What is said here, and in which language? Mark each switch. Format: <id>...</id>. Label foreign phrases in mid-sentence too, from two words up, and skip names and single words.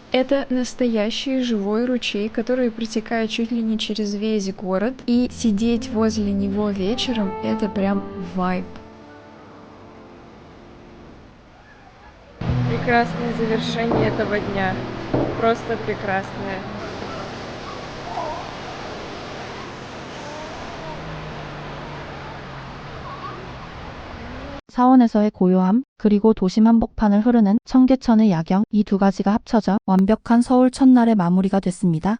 <ru>Это настоящий живой ручей, который протекает чуть ли не через весь город, и сидеть возле него вечером — это прям вайб. Прекрасное завершение этого дня. Просто прекрасное.</ru> <ko>사원에서의 고요함, 그리고 도심 한복판을 흐르는 청계천의 야경, 이 두 가지가 합쳐져 완벽한 서울 첫날의 마무리가 됐습니다.</ko>